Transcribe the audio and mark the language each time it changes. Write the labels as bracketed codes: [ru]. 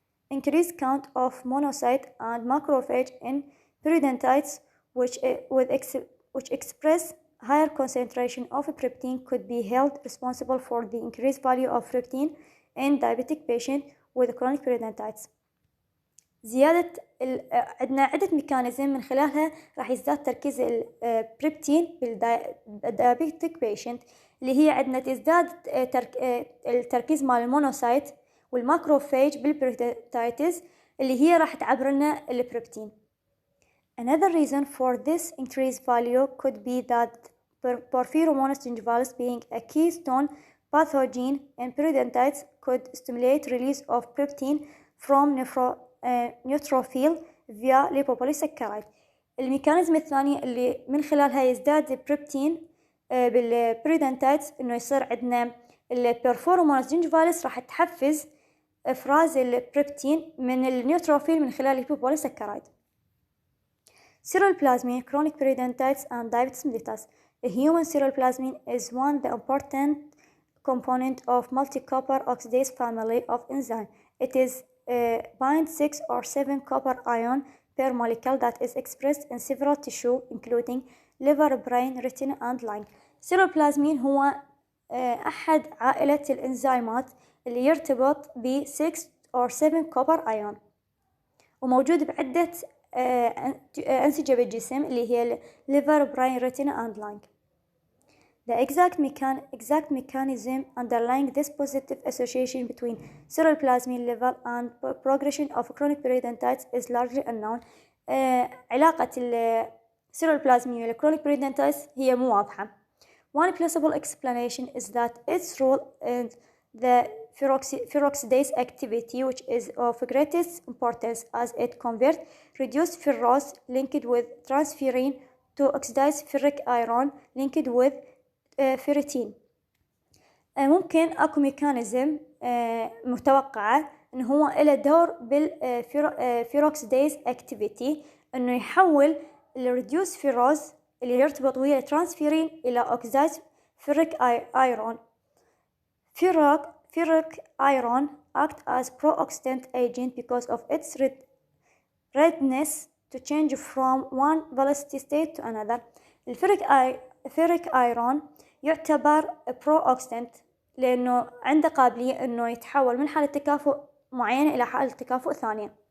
[en] Increased count of monocyte and macrophage in periodontitis which express higher concentration of preptin could be held responsible for the increased value of preptin in diabetic patient with chronic periodontitis. [ar] زيادة عندنا عدة ميكانيزم من خلالها راح يزداد تركيز البريبتين بالدايابيتيك بيشنت اللي هي عندنا تزداد التركيز مال المونوسايت والماكروفاج بالبريودونتايتس اللي هي راح تعبر لنا البريبتين. [en] Another reason for this increased value could be that Porphyromonas gingivalis being a keystone pathogen in periodontitis could stimulate release of preptin from neutrophil via lipopolysaccharide. [ar] الميكانيزم الثاني اللي من خلالها يزداد البريبتين بالبريودونتايتس انه يصير عندنا البرفوروموناس جينجيفاليس راح تحفز افراز البريبتين من النيوتروفيل من خلال الليبوبوليساكرايد. [en] Ceruloplasmin, chronic periodontitis and diabetes mellitus. The human ceruloplasmin is the important component of multi-copper oxidase family of enzyme. It is binds 6 or 7 copper ion per molecule that is expressed in several tissue including liver, brain, retina and lung. [ar] Ceruloplasmin هو أحد عائلة الإنزيمات اللي يرتبط ب [en] 6 or 7 copper ion [ar] وموجود بعدة أنسجة بالجسم اللي هي [en] liver, brain, retina and lung. The exact mechanism underlying this positive association between ceruloplasmin level and progression of chronic periodontitis is largely unknown. [ar] علاقة السيرولوبلازمين والchronic periodontitis هي مو واضحة. [en] One plausible explanation is that its role in the peroxidase activity, which is of greatest importance as it converts reduced ferrous linked with transferrin to oxidized ferric iron linked with ferritin. [ar] ممكن أكو ميكانيزم متوقعة إنه هو له دور بالفيروكسيديز أكتيفيتي إنه يحول الريديوس فيروز اللي يرتبط ويا الترانسفيرين إلى أوكسيدايز فيريك أيرون. [en] Ferric iron act as pro-oxidant agent because of its readiness to change from one velocity state to another. [ar] الفيريك ايرون يعتبر برو-اوكسيدنت لأنه عنده قابلية أنه يتحول من حالة تكافؤ معينة إلى حالة تكافؤ ثانية.